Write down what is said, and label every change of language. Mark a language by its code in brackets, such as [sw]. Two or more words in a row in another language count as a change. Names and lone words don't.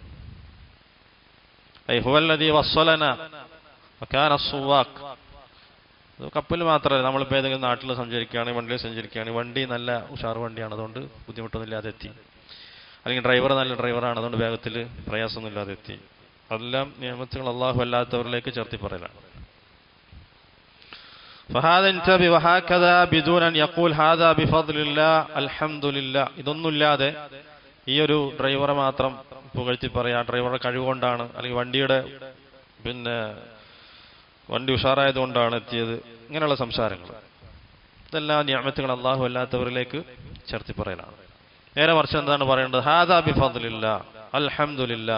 [ar] هو الذي وصلنا وكان السواق. [ml] കപ്പൽ മാത്രമല്ല, നമ്മളിപ്പോൾ ഏതെങ്കിലും നാട്ടിൽ സഞ്ചരിക്കുകയാണെങ്കിൽ, വണ്ടിയിൽ സഞ്ചരിക്കുകയാണെങ്കിൽ, വണ്ടി നല്ല ഉഷാർ വണ്ടിയാണ്, അതുകൊണ്ട് ബുദ്ധിമുട്ടൊന്നുമില്ലാതെ എത്തി. അല്ലെങ്കിൽ ഡ്രൈവർ നല്ല ഡ്രൈവറാണ്, അതുകൊണ്ട് വേഗത്തിൽ പ്രയാസമൊന്നുമില്ലാതെ എത്തി. അതെല്ലാം നിയമത്തുകൾ അല്ലാഹു അല്ലാത്തവരിലേക്ക് ചേർത്തി പറയലാണ്. [ar] فهذا انتبه وهكذا بدون ان يقول هذا بفضل الله الحمد لله. [ml] ഇതൊന്നുമില്ലാതെ ഈ ഒരു ഡ്രൈവറെ മാത്രം പുകഴ്ത്തി പറയാ, ഡ്രൈവറുടെ കഴിവുകൊണ്ടാണ്, അല്ലെങ്കിൽ വണ്ടിയുടെ വണ്ടി ഉഷാറായതുകൊണ്ടാണ് എത്തിയത്, ഇങ്ങനെയുള്ള സംസാരങ്ങൾ ഇതെല്ലാം നിഅമത്തുകൾ അല്ലാഹു അല്ലാത്തവരിലേക്ക് ചേർത്തി പറയലാണ്. നേരെ മറിച്ച് എന്താണ് പറയേണ്ടത്? [ar] هذا بفضل الله الحمد لله.